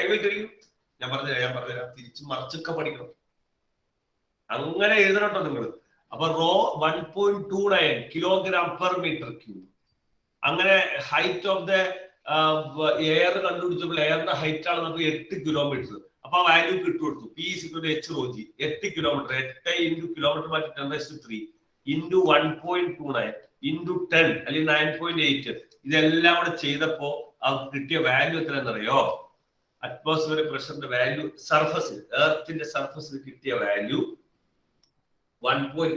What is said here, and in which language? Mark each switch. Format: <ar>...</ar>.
<en>I will tell you.</en> <ml>ഞാൻ പറഞ്ഞുതരാം. തിരിച്ച് മറിച്ചൊക്കെ പഠിക്കണം. അങ്ങനെ എഴുതണട്ടോ നിങ്ങൾ. അപ്പൊ raw 1.29 kilogram per metre cube. അങ്ങനെ</ml> <en>height of the air</en> <ml>കണ്ടുപിടിച്ചപ്പോൾ എയറിന്റെ height ആണ് നമുക്ക് 8 കിലോമീറ്റർ. അപ്പൊ ആ value കിട്ടുകൊടുത്തു. P = HρG 8 kilometre. 8 into kilometre മാറ്റി 10⁻³ ഇൻറ്റു 1.29 ഇൻറ്റു 10 അല്ലെങ്കിൽ 9.8. ഇതെല്ലാം കൂടെ ചെയ്തപ്പോ അവർക്ക് കിട്ടിയ വാല്യൂ എത്രയെന്നറിയോ? അറ്റ്മോസ്ഫിയറിക് പ്രഷറിന്റെ വാല്യൂ സർഫസിൽ, എർത്തിന്റെ സർഫസിൽ കിട്ടിയ വാല്യൂ 1.</ml>